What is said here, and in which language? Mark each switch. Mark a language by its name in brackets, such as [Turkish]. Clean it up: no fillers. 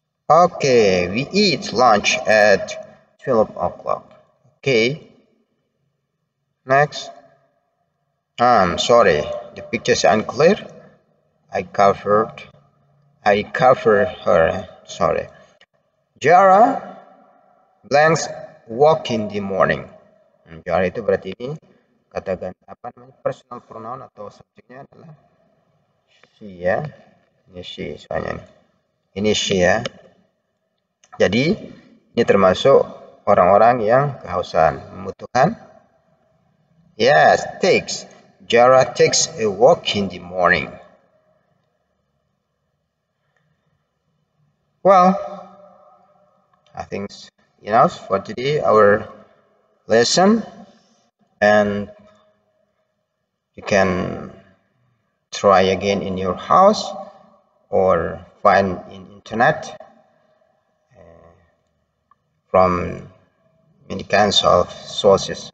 [English] Okay, we eat lunch at 12 o'clock. Okay. Next. Sorry, the picture is unclear. I covered her. Sorry. Jara blanks walk in the morning. [Indonesian] Jara itu berarti ini kata ganti personal pronoun atau subjeknya adalah she ya. Ini she soalnya nih. Ini she ya. Jadi ini termasuk orang-orang yang kehausan, membutuhkan. [English] Yes, takes. Jara takes a walk in the morning. Well, I think it's enough for today, our lesson, and you can try again in your house or find in internet from many kinds of sources.